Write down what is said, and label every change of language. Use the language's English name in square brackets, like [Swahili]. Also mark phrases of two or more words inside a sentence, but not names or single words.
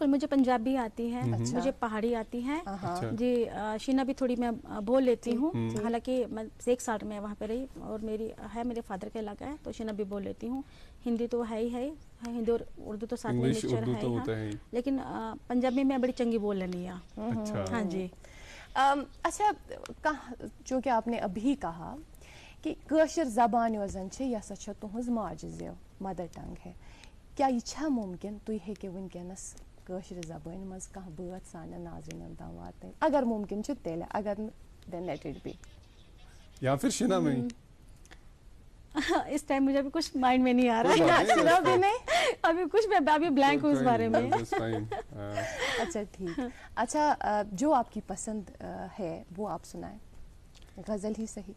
[Urdu] بالکل, مجھے پنجابی آتی ہے, مجھے پہاڑی آتی ہے جی, شینا بھی تھوڑی میں بول لیتی ہوں, حالانکہ میں 1 سال میں وہاں پہ رہی, اور میرے فادر کا علاقہ ہے, تو شینا بھی بول لیتی ہوں. ہندی تو ہے ہی ہے, ہندی اور اردو تو ساتھ میں مکسچر ہے ہی, لیکن پنجابی میں بڑی [Punjabi] چنگی بول لینی [Urdu] ہے. ہاں جی. اچھا, جو کہ آپ نے ابھی کہا کہ [Kashmiri] کٲشِر زبان یۄس زن چھِ یہِ ہسا چھِ تُہنٛز ماجہِ زٮ۪و, [English] mother tongue [Urdu] ہے. [Kashmiri] کیا یہ چھا ممکن تُہۍ ہیٚکِو ونکیٚنس کٲشِر زبٲنۍ منٛز کانٛہہ بٲتھ سانٮ۪ن ناظریٖنن تام واتنٲوِتھ؟ اگر ممکن چھُ تیٚلہِ, اگر نہٕ [English] then let it be. [Urdu] یا پھر شینا میں اس ٹائم مجھے ابھی کچھ مائنڈ میں نہیں آ رہا ہے, ابھی کچھ میں ابھی بلینک ہوں اس بارے میں. اچھا ٹھیک. اچھا, جو آپ کی پسند ہے وہ آپ سنائیں, غزل ہی صحیح.